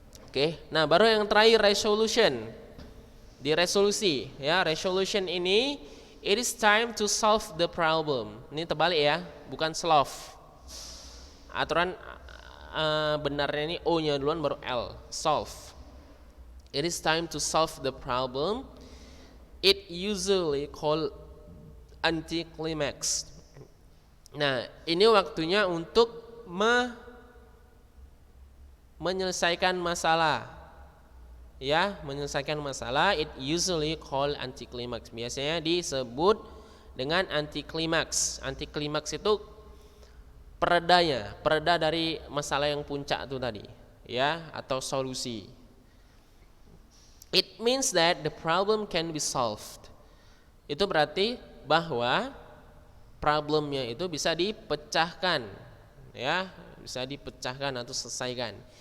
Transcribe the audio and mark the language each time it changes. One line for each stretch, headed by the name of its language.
Indonesian: Oke, nah baru yang terakhir resolution. Di resolusi, ya, resolution ini
English: it is time to solve the problem.
Indonesian: Ini terbalik ya, bukan solve. Aturan benarnya ini O-nya duluan baru L, solve.
English: It is time to solve the problem. It usually called anticlimax.
Indonesian: Nah, ini waktunya untuk menyelesaikan masalah. Ya, menyelesaikan masalah.
English: It usually called anticlimax.
Indonesian: Biasanya disebut dengan anticlimax. Anticlimax itu pereda dari masalah yang puncak itu tadi, ya, atau solusi.
English: It means that the problem can be solved.
Indonesian: Itu berarti bahwa problemnya itu bisa dipecahkan, ya, bisa dipecahkan atau selesaikan.